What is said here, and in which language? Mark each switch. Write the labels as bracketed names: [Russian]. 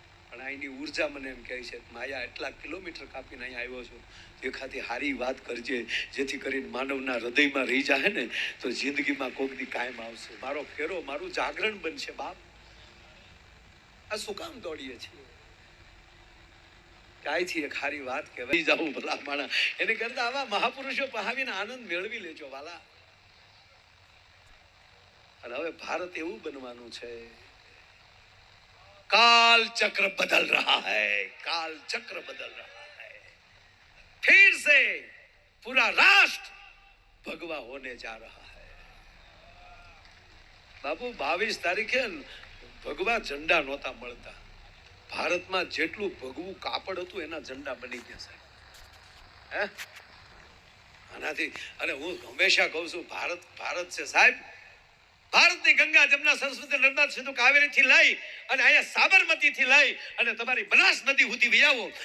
[Gujarati] પણ અહીંની ઉર્જા મને એમ કહે છે માયા એટલા કિલોમીટર કાપીને અહીંયા આવ્યો છું, એખાદી હારી વાત કરજે જેથી કરીને માનવના હૃદયમાં રહી જાય ને તો જિંદગીમાં કોક દી કાયમ આવશે. મારો ફેરો મારું જાગરણ બનશે. બાપ આ શું કામ દોડીએ છીએ? કાંઈથી એક હારી વાત કહેવાય જાઉં ભલા માણા, એને કરતા આવા મહાપુરુષો પહાવીને આનંદ મેળવી લેજો વાલા. અને હવે ભારત એવું બનવાનું છે, [Hindi] काल चक्र बदल रहा है, काल चक्र बदल रहा है. फिर से पूरा राष्ट्र भगवा होने जा रहा है. [Gujarati] बाबू 22 तारीखे भगवा झंडा नહોતા મળતા. ભારતમાં જેટલું ભગવું કાપડ હતું એના ઝંડા બની ગયા સાહેબ. હે આનાથી, અને હું હંમેશા કહું છું ભારત ભારત છે સાહેબ. ભારતની ગંગા જમના સરસ્વતી નર્મદા સિંધુ કાવેરીથી લઈ અને અહીંયા સાબરમતીથી લઈ અને તમારી બનાસ નદી સુધી વિયાવો.